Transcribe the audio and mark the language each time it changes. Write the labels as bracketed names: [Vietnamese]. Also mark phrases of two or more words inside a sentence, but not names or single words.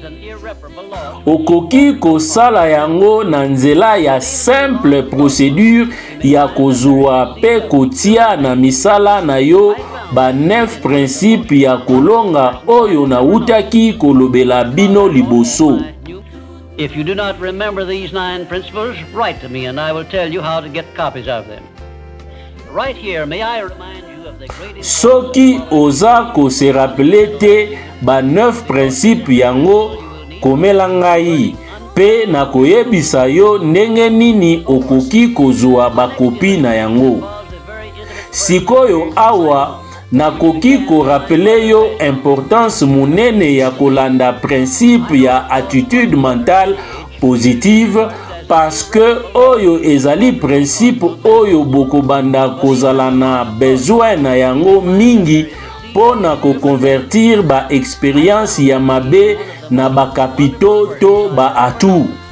[Lingala] Okoki kosala yango na nzela ya [French] simple procédure [Lingala] ya kozwa pe kotia na misala na yo ba 9 principes ya kolonga oyo na utaki kolobela bino liboso. [English] If you do not remember these 9 principles, write to me and I will tell you how to get copies of them. Right here, may I remind you of the greatest... [Lingala] Soki oza ko [French] se rappeler [Lingala] te ba 9 principes yango komela ngai pe na koyebisa yo ndenge nini okoki kozwa bakopi na yango. Sikoyo awa nakoki ko rappeler yo importance munene ya kolanda principe ya [French] attitude mentale positive parce que [Lingala] oyo ezali principe oyo bokobanda kozala na besoin na yango mingi pona ko convertir ba expérience ya mabe na ba kapito to ba atu.